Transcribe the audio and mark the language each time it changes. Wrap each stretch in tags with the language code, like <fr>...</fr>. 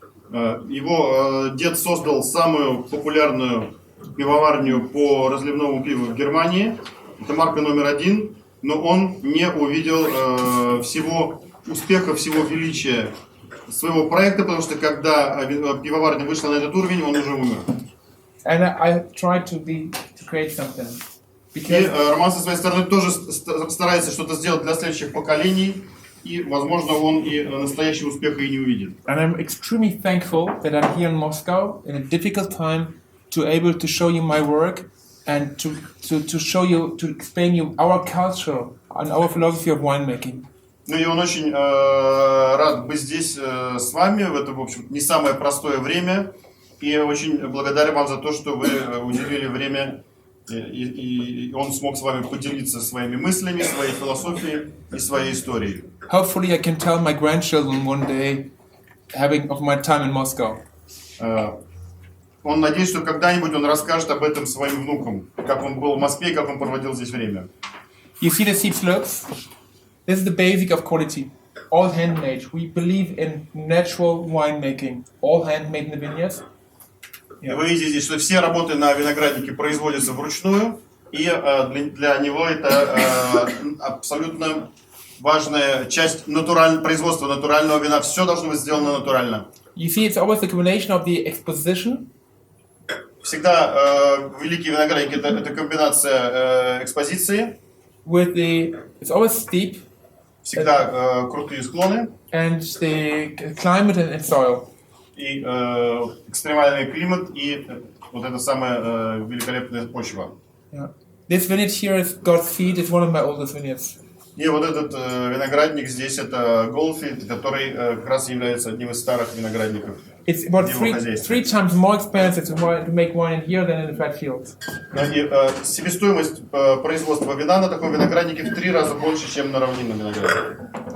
<ru>Его дед создал самую популярную пивоварню по разливному пиву в Германии. Это марка номер 1. Но он не увидел всего успеха, всего величия своего проекта, потому что когда пивоварня вышла на этот уровень, он уже умер.</ru> <en>And I tried to create something.</en> <ru>И Роман со своей стороны тоже старается что-то сделать для следующих поколений, и, возможно, он и настоящего успеха и не увидит.</ru> <en>And I'm extremely thankful that I'm here in Moscow in a difficult time to able to show you my work and to show you, to explain you our culture and our philosophy of winemaking.</en> <ru>Ну и он очень рад быть здесь с вами в это, в общем, не самое простое время, и очень благодарен вам за то, что вы уделили время, и он смог с вами поделиться своими мыслями, своей философией и своей историей.</ru> <en>Hopefully I can tell my grandchildren one day of my time in Moscow.</en> <ru>Он надеется, что когда-нибудь он расскажет об этом своим внукам, как он был в Москве и как он проводил здесь время.</ru> <en>You see the seed slopes? This is the basic of quality. All handmade. We believe in natural winemaking. All handmade in the vineyards.</en> <ru>И вы видите здесь, что все работы на винограднике производятся вручную, и для него это абсолютно важная часть производства натурального вина. Все должно быть сделано натурально.</ru> <en>You see, it's always a combination of the exposition.</en> <ru>Всегда великий виноградник это комбинация экспозиции.</ru> <en>It's always steep.</en> <ru>Всегда крутые склоны.</ru> <en>And the climate and soil.</en> <ru>И экстремальный климат, и вот это самая великолепная почва.</ru> <en>Yeah. This vineyard here is God's Feet. It's one of my oldest vineyards.</en> <ru>И вот этот виноградник здесь, это Goldfield, который как раз является одним из старых виноградников.</ru> <en>It's about three times more expensive to make wine in here than in the flat fields.</en> <ru>И себестоимость производства вина на таком винограднике в 3 раза больше, чем на равнинном винограднике.</ru>